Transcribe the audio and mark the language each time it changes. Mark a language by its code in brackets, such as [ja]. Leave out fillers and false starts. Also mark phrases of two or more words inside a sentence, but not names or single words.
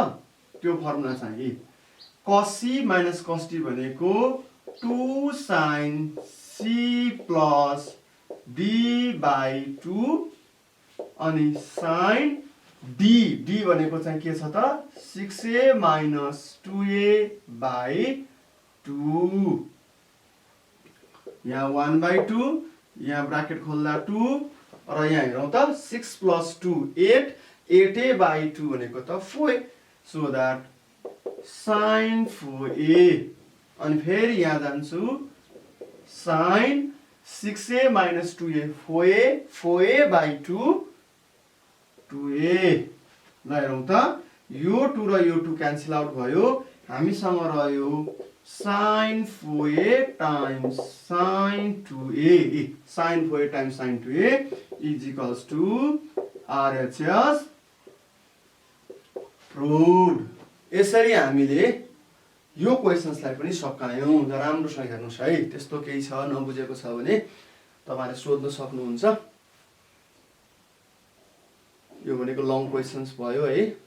[ne] त्यो फर्मुला चाहिँ [en] cos c - cos d [ne] भनेको [en] 2 sin c plus d/2 [ne] अनि [en] sin d [ne] भनेको चाहिँ के छ त, 6a - 2a/2। यहाँ 1/2, यहाँ ब्राकेट खोल्दा 2, र यहाँ हेरौँ त 6 + 2 8, 8a/2 भनेको त 4a। [en] so that sin 4a। [ne] अनि फेरि यहाँ जान्छु, [en] sin 6a - 2a 4a, 4a/2 2a। [ne] ल हेरौँ त, यो 2 र यो 2 [en] cancel out [ne] भयो, हामीसँग रह्यो [en] sin 4a times sin 2a। sin 4a times sin 2a = RHS proved. [ne] यसरी हामीले यो क्वेशन्सलाई पनि सकायौँ। र राम्रोसँग हेर्नुहोस् है, त्यस्तो केही छ नबुझेको छ भने तपाईहरुले सोध्न सक्नुहुन्छ। यो भनेको [en] long questions [ne] भयो है।